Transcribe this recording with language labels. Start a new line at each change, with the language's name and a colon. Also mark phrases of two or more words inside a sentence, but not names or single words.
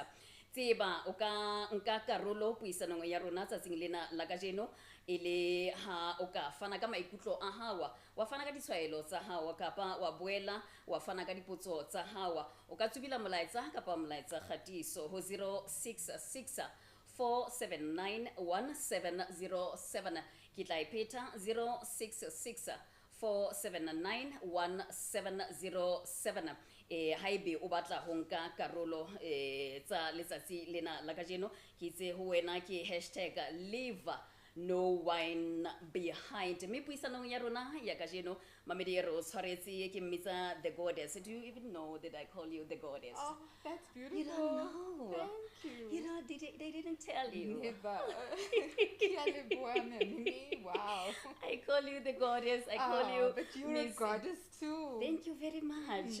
Southern Sotho: Tseba o ka nka karolo puisanong ya rona tsatsing lena la kajeno ele ha o ka fana ka maikutlo a hawa, wa fana ka ditshwaelo tsa hawa kapa wa boela wa fana ka dipotso tsa hawa, o ka tsubila molaetsa kapa molaetsa khatiso ho 066 4791707, ke tla ipeta 066 4791707. Haebe o batla ho nka karolo tsa letsatsi lena la kajeno, ke itse ho wena ke #
English: leave no one behind.
Southern Sotho: Me puisanong ya rona ya kajeno mamedi re o tshwaretse ke mmitsa
English: the goddess. Do you even know that I call you the goddess? Oh, that's beautiful. You don't know. Thank you. You know, they didn't tell you. Never. Wow. I call you the goddess. I call you but you're Miss. a goddess too. Thank you very much.